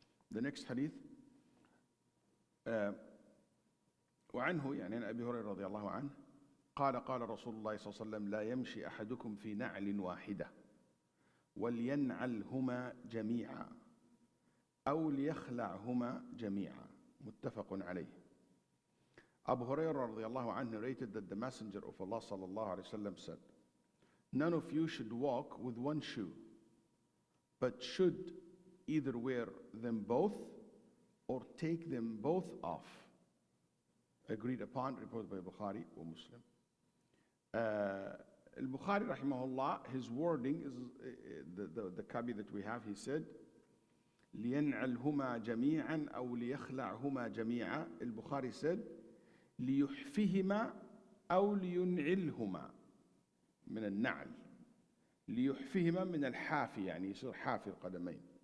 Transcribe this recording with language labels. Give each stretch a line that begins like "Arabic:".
English: The next hadith
Arabic: وعنه يعني عن أبي هريرة رضي الله عنه قال رسول الله صلى الله عليه وسلم لا يمشي أحدكم في نعل واحدة ولينعلهما جميعا أو ليخلعهما جميعا متفق عليه.
English: Abu Hurairah radiallahu anhu narrated that the Messenger of Allah sallallahu alayhi wasallam said, none of you should walk with one shoe, but should either wear them both or take them both off. Agreed upon, reported by Bukhari or Muslim. Al-Bukhari rahimahullah, his wording is the copy that we have, he said,
Arabic: لينعلهما جميعا أو ليخلعهما جميعا.
English: Al-Bukhari said,
Arabic: ليحفهما أو لينعلهما من النعل. ليحفهما من الحافي يعني يصير حافي القدمين.